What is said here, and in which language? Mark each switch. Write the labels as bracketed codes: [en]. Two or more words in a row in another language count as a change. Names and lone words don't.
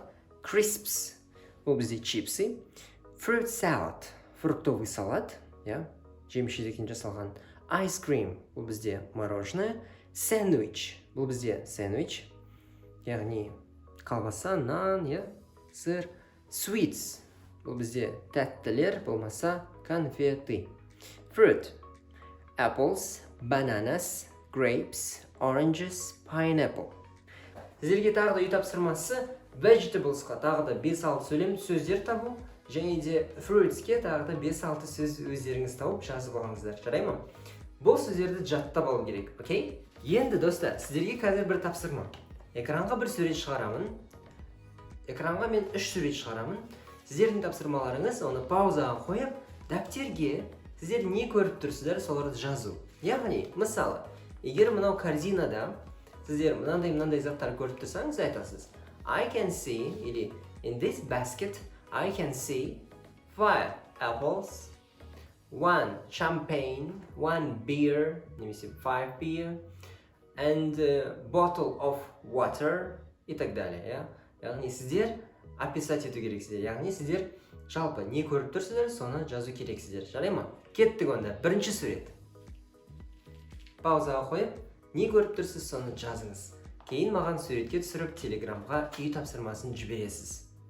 [kk] Crisps ол бізде чипсы. [en] Fruit salad [ru] фруктовый салат, [kk] жеміс-жидектен жасалған. [en] Ice cream [kk] бұл бізде мороженое. Sandwich бұл бізде сэндвич, яғни колбаса, нан, сыр. Sweets бұл бізде тәттілер, болмаса конфеты. [en] Fruit apples, bananas, grapes, oranges, pineapple. [kk] Сіздерге тағы да үй тапсырмасы vegetablesқа тағы да 5-6 сөздер табу, және де fruitsке тағы да 5-6 сөз өздеріңіз тауып жазып алыңыздар. Жарай ма? Бұл сөздерді жаттап алу керек, окей? Енді достар, сіздерге қазір бір тапсырма. Экранға бір сурет шығарамын. Экранға мен 3 сурет шығарамын. Сіздердің тапсырмаларыңыз оны паузаға қойып, дәптерге сіздер не көріп тұрсыздар, соларды жазу. Яғни, мысалы, егер мынау корзинада сіздер мынандай заттар көріп тұрсаңыз, айтасыз. [en] I can see, или in this basket, I can see 5 apples, 1 champagne, 1 beer, немесе 5 beer, and a bottle of water, [ru] и так далее. [kk] Яғни сіздер описать ету керексіздер. Яғни сіздер жалпы не көріп тұрсыздар, соны жазу керексіздер. Жарай ма? Кеттік онда. Бірінші сурет. Паузаға қойып, не көріп тұрсыз, соны жазыңыз. Кейін маған суретке түсіріп, телеграмға үй тапсырмасын жібересіз.